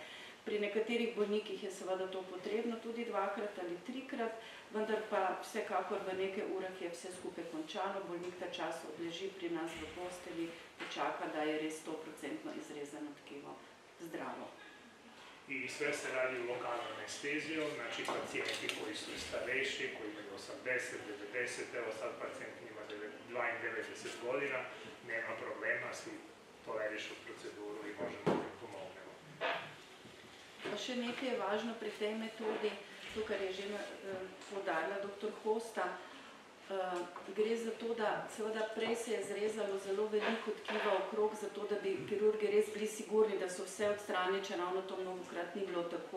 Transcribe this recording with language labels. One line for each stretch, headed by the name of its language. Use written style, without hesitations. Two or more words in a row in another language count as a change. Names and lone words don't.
Slovenian: Pri nekaterih bolnikih je seveda to potrebno tudi 2-krat ali 3-krat, vendar pa vsekakor v nekaj urah je vse skupaj končano, bolnik ta čas odleži pri nas v postelji, počaka, da je res 100% izrezano tkivo zdravo.
Serbian: I sve se radi u lokalnom anesteziju, znači pacijenti koji su starejši, koji imaju 80, 90, evo sad pacijent ima 92 godina, nema problema, svi tolerišu proceduru i možemo da im pomognemo.
Slovenian: Pa še nekaj je važno pri tej metodi, to, kar je že poudarila dr. Hosta, gre za to, da seveda prej se je zrezalo zelo veliko tkiva okrog, zato da bi kirurgi res bili sigurni, da so vse odstranili, če ravno to mnogokrat ni bilo tako.